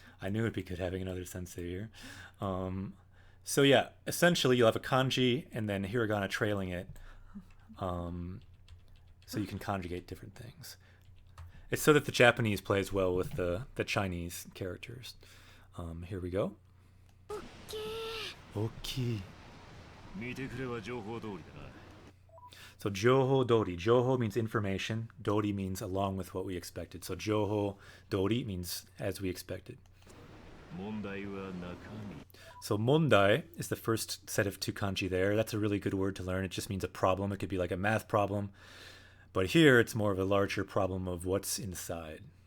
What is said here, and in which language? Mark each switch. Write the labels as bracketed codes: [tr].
[en] I knew it'd be good having another sensei here. So yeah, essentially you'll have a kanji and then hiragana trailing it. So you can conjugate different things. It's so that the Japanese plays well with the Chinese characters. Here we go. Okay. [ja] 見てくれは情報通りだな。 [en] So Joho Dori. Joho means information. Dori means along with what we expected. So Joho Dori means as we expected. [ja] 問題は中身。 [en] So mondai is the first set of two kanji there. That's a really good word to learn. It just means a problem. It could be like a math problem. But here it's more of a larger problem of what's inside.